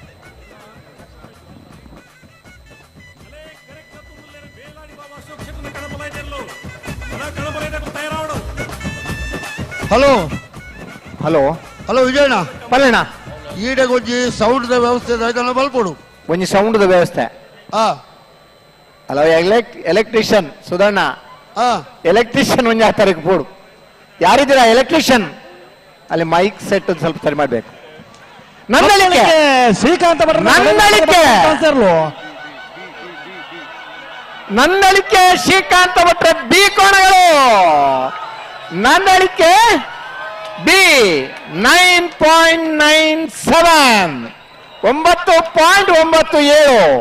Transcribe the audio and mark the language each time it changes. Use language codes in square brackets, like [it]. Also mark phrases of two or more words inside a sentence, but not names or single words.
[tcy] ಹಲೋ ಹಲೋ ಹಲೋ ವಿಜಯಣ್ಣ ಪಲ್ಲಣ್ಣ ಈಡಗೊಂಜಿ ಸೌಂಡ್ ವ್ಯವಸ್ಥೆ ಬಲ್ಕೊಡು. ಒಂಜಿ ಸೌಂಡ್ ವ್ಯವಸ್ಥೆ ಹಲೋ ಎಲೆಕ್ಟ್ರಿಷಿಯನ್ ಸುಧಣ್ಣ ಎಲೆಕ್ಟ್ರಿಷಿಯನ್ ಒಂಜಿ 6 ತಾರೀಕು ಪೋಡು. [kn] ಯಾರಿದ್ದೀರಾ ಎಲೆಕ್ಟ್ರಿಷಿಯನ್? ಅಲ್ಲಿ ಮೈಕ್ ಸೆಟ್ ಒಂದು ಸ್ವಲ್ಪ ಸರಿ ಮಾಡ್ಬೇಕು. ನಂದಳಿಕೆ ಶ್ರೀಕಾಂತ ನಂದಳಿಕೆ ಶ್ರೀಕಾಂತ ಭಟ್ರ ಬಿ ಕೋಣಗಳು. ನಂದಳಿಕೆ ಬಿ 9.97 9.97.